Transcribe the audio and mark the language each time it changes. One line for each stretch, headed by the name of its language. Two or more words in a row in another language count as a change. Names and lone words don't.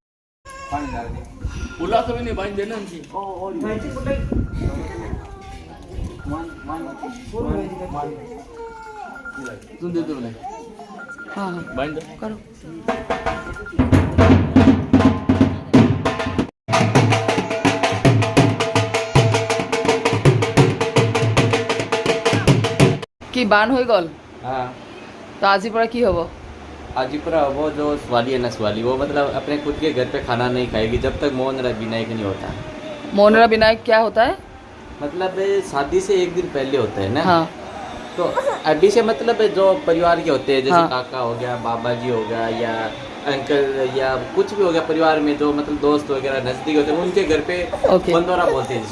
Assamese: करो কি বান হৈ গ'ল? তো আজিৰ পৰা কি হ'ব?
Hindi: आजीपुरा वो जो स्वाली है ना, स्वाली वो मतलब अपने खुद के घर पे खाना नहीं खाएगी जब तक मौन विनायक नहीं होता। मौन विनायक क्या होता है? मतलब शादी से एक दिन पहले होता है ना। हाँ। तो अभी से मतलब जो परिवार के होते हैं, जैसे हाँ। काका हो गया, बाबा जी हो गया, या अंकल या कुछ भी हो गया परिवार में, जो मतलब दोस्त वगैरह नजदीक होते हैं, उनके घर पे बंदोरा बोलते हैं।